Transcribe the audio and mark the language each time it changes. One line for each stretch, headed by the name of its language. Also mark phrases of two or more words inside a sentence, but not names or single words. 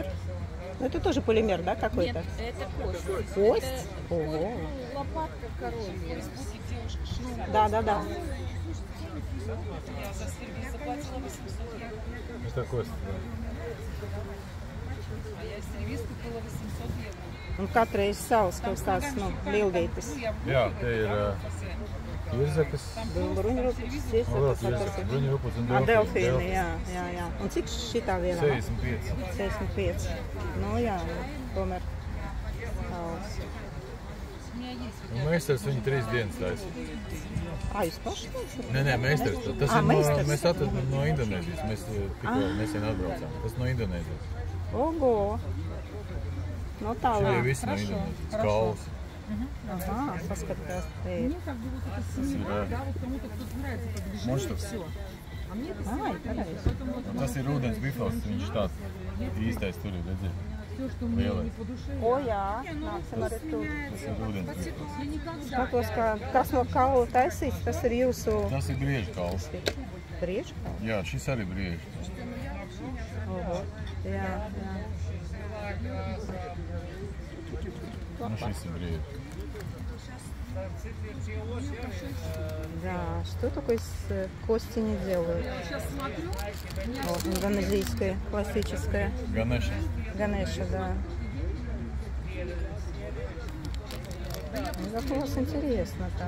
Russian: Ну, это тоже полимер, да, какой-то? Это кость. Кость? Ого. Лопатка коровья. Да, да, да. Я за сервис заплатила 800 евро. Это кость, А я сервис купила 800 евро.
Latvian: Un katreiz savs, kaut kāds no lielvietas. Jā, te ir Irzakas. Bruņurupas, Bruņurupas un Delfīni, jā. Un cik šitā vienā? 65. 65. Nu jā, tomēr savs. Un meistars viņu 3 dienas taisa. Jūs paši taisat? Nē, meistars. Tas ir meistars. Mēs atradām no Indonēzijas. Mēs tikko nesen atbraucām. Tas no Indonēzijas.
Russian: Ого! Ну
Latvian: Šie tālāk. visi no Indonēzijas. Kauls. Ага, paskatās te ir. Monštrs. Ai, pareizi. Tas ir ūdens bifels. Viņš tāds īstais tur ir, redziet. Lielais. O jā, nāksim arī tur. Tas ir ūdens bifels. Skatos, kas no kaula taisīts, tas ir jūsu Tas ir brieža kauls. priekškauls. Jā, šis arī brieža. Oho, jā. Nu, šis ir brieža.
Russian: Да, что только из кости не делают. Вот, индонезийская, классическая. Ганеша. Ганеша, да. Ну, как у вас интересно-то.